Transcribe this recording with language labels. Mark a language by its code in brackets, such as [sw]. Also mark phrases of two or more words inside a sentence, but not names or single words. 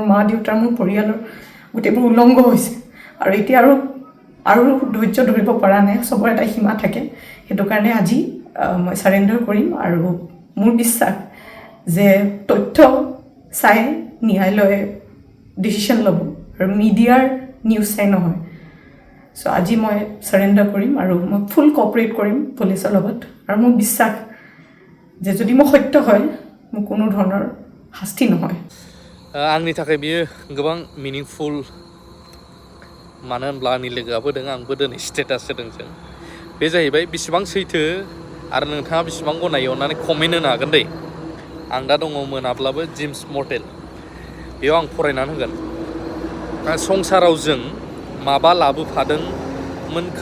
[as] মা দেউতাৰ মোৰ পৰিয়ালৰ গোটেইবোৰ উলংঘ হৈছে আৰু এতিয়া আৰু ধৈৰ্য ধৰিব পৰা নাই সবৰে এটা সীমা থাকে সেইটো কাৰণে আজি মই সাৰেন্ডাৰ কৰিম আৰু মোৰ বিশ্বাস যে তথ্য চাই ন্যায়ালয়ে ডিচিশ্যন ল'ব আৰু মিডিয়াৰ নিউজ চাই নহয় সো আজি মই সাৰেন্ডাৰ কৰিম আৰু মই [en] full cooperate [as] কৰিম পুলিচৰ লগত আৰু মোৰ বিশ্বাস যে যদি মই সত্য হয় মোৰ কোনো ধৰণৰ শাস্তি নহয় [brx] आंनि थाखाय बियो गोबां मिनिंफुल मानो होनब्ला आंनि लोगोआबो होदों आंबो दिनै स्टेटास होदों जों बे जाहैबाय बेसेबां सैथो आरो नोंथाङा बेसेबां गनायो अननानै कमेन्ट होनो हागोन दे आं दा दङ मोनाब्लाबो जिम्स मर्टेल बेयाव आं फरायनानै होगोन संसाराव जों माबा लाबोफादोंमोन